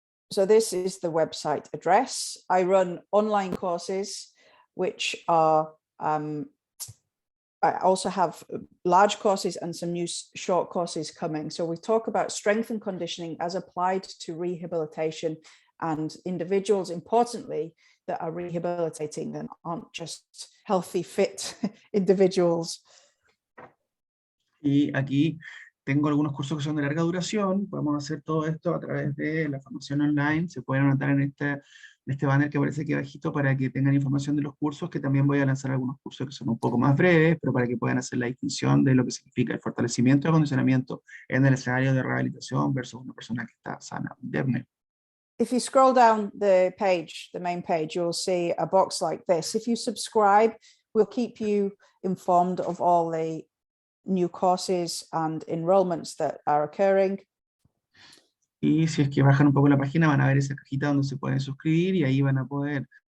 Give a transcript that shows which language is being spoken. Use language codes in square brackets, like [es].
[en] So this is the website address. I run online courses, which are, I also have large courses and some new short courses coming. So we talk about strength and conditioning as applied to rehabilitation and individuals, importantly, that are rehabilitating and aren't just healthy, fit individuals. [es] Y aquí tengo algunos cursos que son de larga duración. Podemos hacer todo esto a través de la formación online. Se pueden anotar en este banner que aparece aquí abajito para que tengan información de los cursos, que también voy a lanzar algunos cursos que son un poco más breves, pero para que puedan hacer la distinción de lo que significa el fortalecimiento y acondicionamiento en el escenario de rehabilitación versus una persona que está sana, indemne. [en] If you scroll down the page, the main page, you'll see a box like this. If you subscribe, we'll keep you informed of all the new courses and enrollments that are occurring. [es] Y si es que bajan un poco la página, van a ver esa cajita donde se pueden suscribir y ahí van a poder.